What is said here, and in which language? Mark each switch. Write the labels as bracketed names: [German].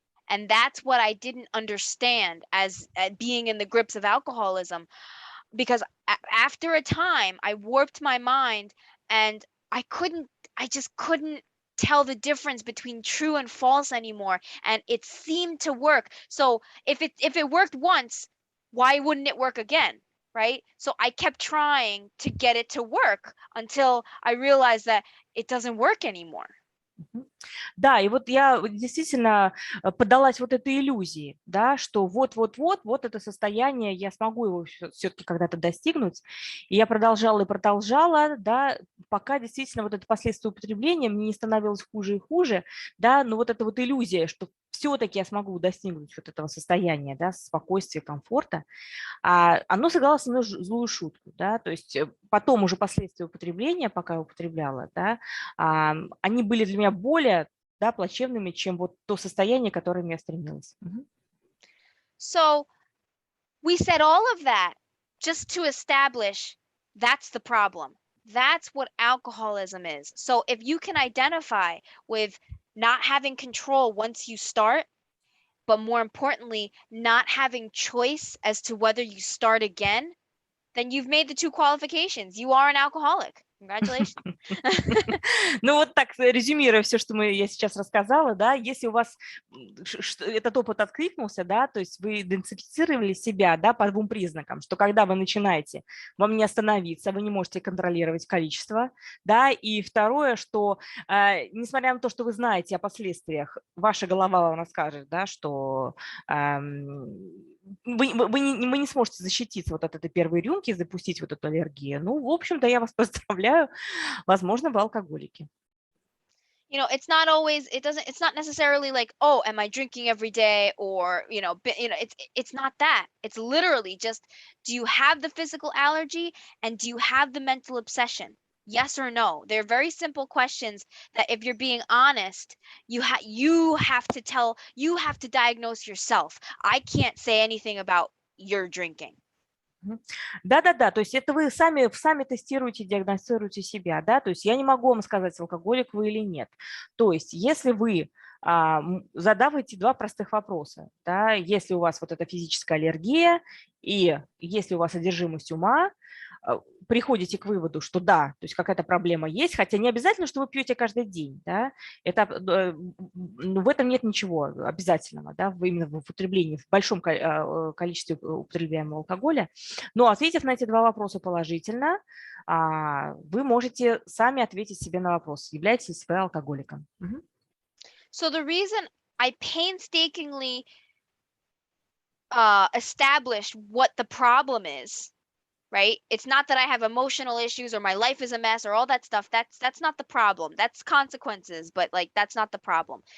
[English] And that's what I didn't understand as being in the grips of alcoholism, because after a time I warped my mind and I just couldn't tell the difference between true and false anymore, and it seemed to work. So if it worked once, why wouldn't it work again, right? So I kept trying to get it to work until I realized that it doesn't work anymore. Мгм. [Russian] Да, и вот я действительно поддалась вот этой иллюзии, да, что вот это состояние, я смогу его все-таки когда-то достигнуть. И я продолжала и продолжала, да, пока действительно вот это последствие употребления мне не становилось хуже и хуже, да, но вот эта вот иллюзия, что все-таки я смогу достигнуть вот этого состояния, да, спокойствия, комфорта, оно сыграло со мной злую шутку, да, то есть потом уже последствия употребления, пока я употребляла, да, они были для меня более, да, плачевными, чем вот то состояние, к которому я стремилась. [English] So we said all of that just to establish that's the problem. That's what alcoholism is. So if you can identify with not having control once you start, but more importantly, not having choice as to whether you start again, then you've made the two qualifications. You are an alcoholic. Congratulations. [Russian] Ну вот так, резюмируя все, что я сейчас рассказала, да, если у вас этот опыт откликнулся, да, то есть вы идентифицировали себя, да, по двум признакам, что когда вы начинаете, вам не остановиться, вы не можете контролировать количество, да, и второе, что несмотря на то, что вы знаете о последствиях, ваша голова вам расскажет, да, что вы не сможете защититься вот от этой первой рюмки, запустить вот эту аллергию. Ну, в общем-то, я вас поздравляю, возможно, вы алкоголики. [English] You know, it's not always, it's not necessarily like, oh, am I drinking every day, or, it's not that. It's literally just, do you have the physical allergy and do you have the mental obsession? Yes or no? They're very simple questions that if you're being honest, you have to diagnose yourself. I can't say anything about your drinking. [Russian] Да-да-да, то есть это вы сами тестируете, диагностируете себя, да, то есть я не могу вам сказать, алкоголик вы или нет. То есть если вы задаваете два простых вопроса, да, если у вас вот эта физическая аллергия и если у вас одержимость ума, приходите к выводу, что да, то есть какая-то проблема есть, хотя не обязательно, что вы пьете каждый день, да, это, в этом нет ничего обязательного, да, именно в употреблении, в большом количестве употребляемого алкоголя. Но ответив на эти два вопроса положительно, вы можете сами ответить себе на вопрос, являетесь вы алкоголиком. [English] So the reason I painstakingly established what the problem is, right? It's not that I have emotional issues or my life is a mess or all that stuff. That's not the problem. That's consequences, but like that's not the problem.